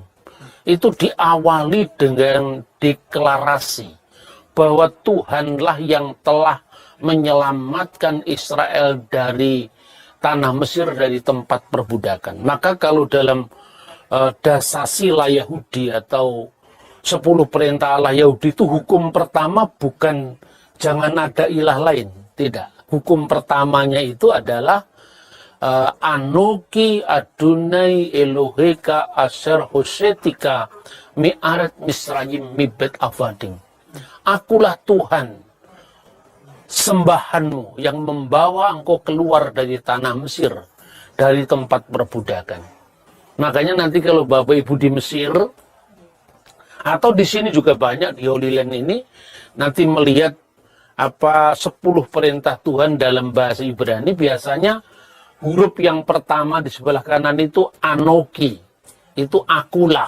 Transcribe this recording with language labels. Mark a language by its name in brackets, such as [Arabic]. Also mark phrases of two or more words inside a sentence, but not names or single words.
[Indonesian] Itu diawali dengan deklarasi bahwa Tuhanlah yang telah menyelamatkan Israel dari tanah Mesir, dari tempat perbudakan. Maka kalau dalam dasasila Yahudi atau 10 perintah Allah Yahudi itu, hukum pertama bukan jangan ada ilah lain. Tidak. Hukum pertamanya itu adalah [Hebrew] אנכי אדוני אלהיך אשר הוצאתיך מארץ מצרים מבית עבדים. [Indonesian] Akulah Tuhan sembahanmu yang membawa engkau keluar dari tanah Mesir, dari tempat perbudakan. Makanya nanti kalau Bapak Ibu di Mesir, atau di sini juga banyak di [English] Holy Land [Indonesian] ini, nanti melihat apa 10 perintah Tuhan dalam bahasa Ibrani, biasanya huruf yang pertama di sebelah kanan itu Anoki, itu akulah.